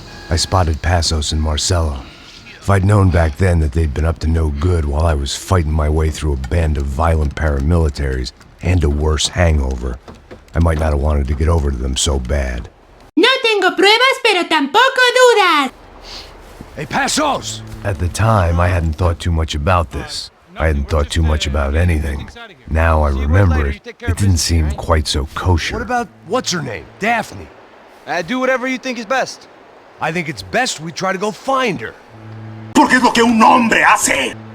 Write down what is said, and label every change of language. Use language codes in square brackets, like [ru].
[en] I spotted Passos and Marcelo. If I'd known back then that they'd been up to no good while I was fighting my way through a band of violent paramilitaries and a worse hangover, I might not have wanted to get over to them so bad. [es] No tengo pruebas, pero tampoco dudas. [en] Hey, Passos! At the time, I hadn't thought too much about this. I hadn't thought too much about anything. Now I remember it, it didn't seem quite so kosher. What about what's her name? Daphne. Do whatever you think is best. I think it's best we try to go find her. [es] Porque es lo que un hombre hace.